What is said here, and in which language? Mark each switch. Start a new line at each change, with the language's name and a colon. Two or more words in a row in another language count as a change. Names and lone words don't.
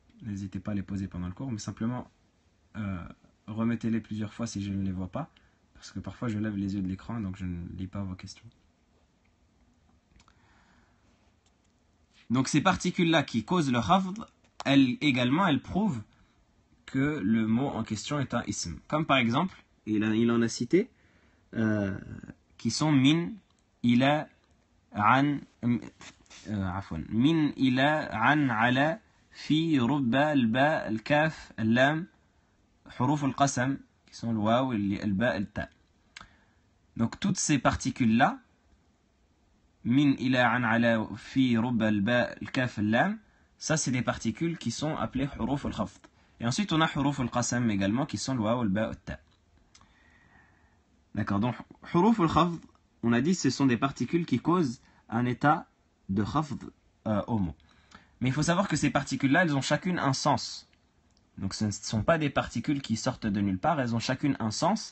French: N'hésitez pas à les poser pendant le cours, mais simplement remettez-les plusieurs fois si je ne les vois pas, parce que parfois je lève les yeux de l'écran, donc je ne lis pas vos questions. Donc ces particules-là qui causent le khafd, elles prouvent que le mot en question est un ism.
Arabic: Comme par exemple, il en a cité, qui sont من، إلى، عن، من، إلى، عن، على، في، رب، الباء، الكاف، اللام، حروف القسم,
French: qui sont le waw, al-ba, al-ta. Donc toutes ces particules-là,
Arabic: من، إلى، عن، على، في، رب، الباء، الكاف، اللام,
French: ça c'est des particules qui sont appelées
Arabic: حروف الخفض.
French: Et ensuite on a
Arabic: حروف القسم
French: également qui sont le waw, al-ba, al-ta. D'accord, donc
Arabic: حروف الخفض,
French: on a dit ce sont des particules qui causent un état de khafd au mot. Mais il faut savoir que ces particules-là, elles ont chacune un sens. Donc ce ne sont pas des particules qui sortent de nulle part, elles ont chacune un sens.